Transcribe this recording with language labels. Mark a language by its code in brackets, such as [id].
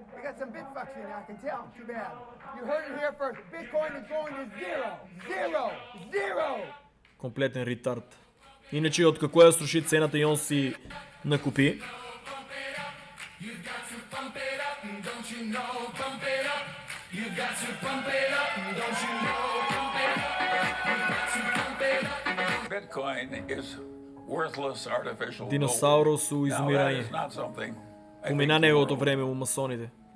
[en] We got some Bitfucks in there, I can tell. Too bad. You heard it here first. Bitcoin is going to zero. Zero. Zero. [mk] Комплетен ретард. Иначе од како ја сруши цената и он си накупи. [en] Bitcoin is worthless artificial [mk] Диносаурус у изумирање. Помина неговото време у масоните.